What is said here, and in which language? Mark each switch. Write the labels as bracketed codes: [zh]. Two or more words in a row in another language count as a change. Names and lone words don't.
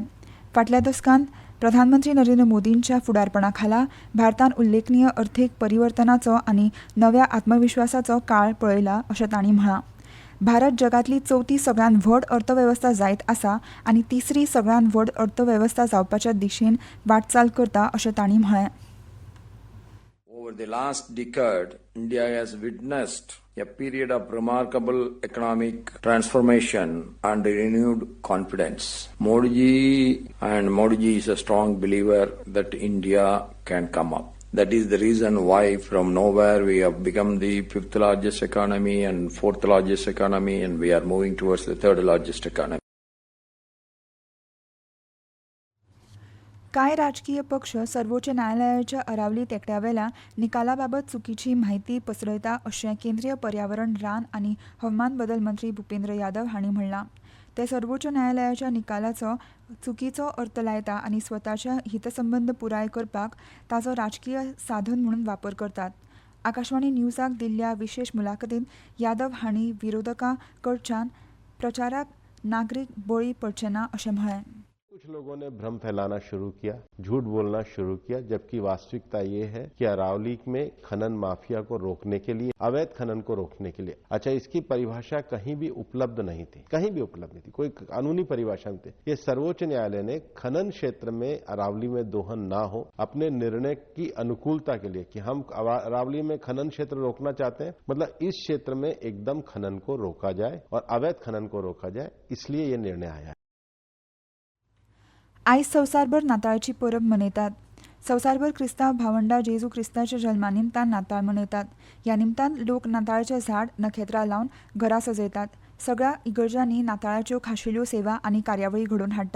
[kok] फाटल्या दसकांत प्रधानमंत्री नरेंद्र मोदींच्या फुडारपणा खाला भारतान उल्लेखनीय अर्थीक परिवर्तनाचो आनी नव्या आत्मविश्वासाचो काळ पळयला अशें तांणी म्हळां. भारत जगांतली चवथी सगळ्यांत व्हड अर्थवेवस्था जायत आसा आनी तिसरी सगळ्यांत व्हड अर्थवेवस्था जावपाच्या दिशेन वाटचाल करता अशें तांणी म्हळें. [en] Over the last decade, India has witnessed a period of remarkable economic transformation and renewed confidence. Modi ji is a strong believer that India can come up. That is the reason why from nowhere we have become the 5th largest economy and 4th largest economy, and we are moving towards the 3rd largest economy. [kok] कांय राजकीय पक्ष सर्वोच्च न्यायालयाच्या अरावलीत एकट्यावेल्या निकालाबाबत चुकीची माहिती पसरयता अशें केंद्रीय पर्यावरण, रान आनी हवामान बदल मंत्री भुपेंद्र यादव हांणी म्हणलां. ते सर्वोच्च न्यायालयाच्या निकालाचो चुकीचो अर्थ लायता आनी स्वताच्या हितसंबंद पुराय करपाक ताचो राजकीय साधन म्हणून वापर करतात. आकाशवाणी न्यूजाक दिल्ल्या विशेष मुलाखतींत यादव हांणी विरोधकां कडच्यान प्रचाराक नागरीक बळी पडचे ना अशें म्हळें. [hi] कुछ लोगों ने भ्रम फैलाना शुरू किया, झूठ बोलना शुरू किया, जबकि वास्तविकता ये है कि अरावली में खनन माफिया को रोकने के लिए, अवैध खनन को रोकने के लिए, अच्छा इसकी परिभाषा कहीं भी उपलब्ध नहीं थी, कहीं भी उपलब्ध नहीं थी, कोई कानूनी परिभाषा नहीं थी. ये सर्वोच्च न्यायालय ने खनन क्षेत्र में अरावली में दोहन ना हो अपने निर्णय की अनुकूलता के लिए कि हम अरावली में खनन क्षेत्र रोकना चाहते हैं, मतलब इस क्षेत्र में एकदम खनन को रोका जाए और अवैध खनन को रोका जाए, इसलिए ये निर्णय आया है. [kok] आयज संवसारभर नाताळाची परब मनयतात. संवसारभर क्रिस्तांव भावंडा जेजू क्रिस्ताच्या जल्मा निमतान नाताळ मनयतात. ह्या निमतान लोक नाताळाचें झाड, नखेत्रां लावन घरां सजयतात. सगळ्या इगर्जांनी नाताळाच्यो खाशेल्यो सेवा आनी कार्यावळी घडोवन हाडटात.